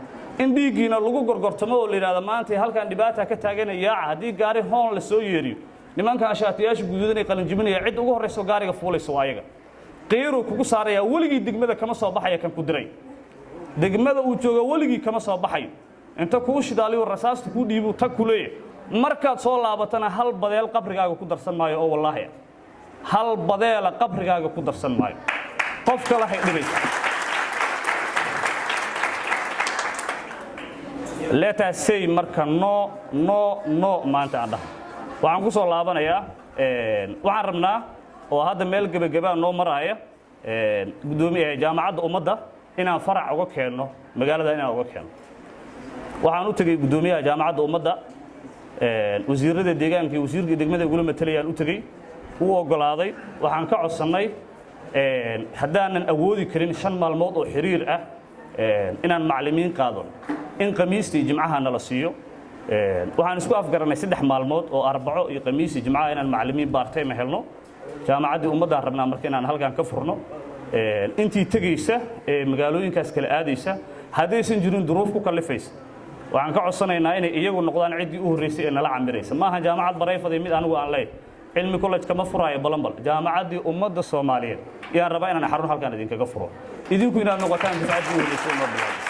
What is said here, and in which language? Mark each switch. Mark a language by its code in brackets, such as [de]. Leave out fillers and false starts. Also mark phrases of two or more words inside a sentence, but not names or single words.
[so] indhigiina lagu gorgortamo oo la yiraahdo maanta halkan dhibaata ka taaganaya hadii gaari hoon la soo yeeriyo nimanka ashaatiyaasha guduudan ee qalin jibinaya cid ugu horeyso gaariga fuulayso ayaga qiiro kugu saaraya waligii degmada kama soo baxaya kan ku diray degmada uu joogo waligii kama soo baxayo inta kuu shidaaliyo rasaasta ku dhiibo tag ku leeyahay markaad soo laabatana hal badeel qabrigaaga ku darsan maayo oo wallaahi hal badeel qabrigaaga ku darsan maayo qof kale hay dhigaysa [en] let us say [so] marka no maanta aan dhahay waxaan ku soo laabanayaa waxaan rabnaa oo hadda meel gabagaba noo maraya gudoomiyaha jaamacadda ummadda inaan farac uga keenno magaalada inaan uga keenno waxaan u tagay gudoomiyaha jaamacadda ummadda wasiirada deegaanka iyo wasiirka degmada ugu matalayaan u tagay uu ogolaaday waxaan ka codsanay haddaanan awoodi karin 5 maalmood oo xiriir ah inaan macallimiin qaado in khamiista iyo jimcaha nala siiyo waxaan isku afgaranay 3 maalmood oo arbaco iyo khamiis iyo jimcaha inaan macallimiin part-time helno jaamacadda ummadda rabnaa marka inaan halkan ka furno intii tagaysa magaalooyinkaas kala aadaysa haddaysan jirin duruuf ku kalifaysa waxaan ka codsanaynaa inay iyagu noqdaan ciddii u horreysay ee nala camiraysa maaha jaamacad barayfaday mid anigu aan leeyahay cilmi college kama furaayo balanbal jaamacaddii ummadda Soomaaliyeed yaan rabaa inaan xarun halkan idinkaga furo idinku inaad noqotaan difaacidii u horreysay ummadda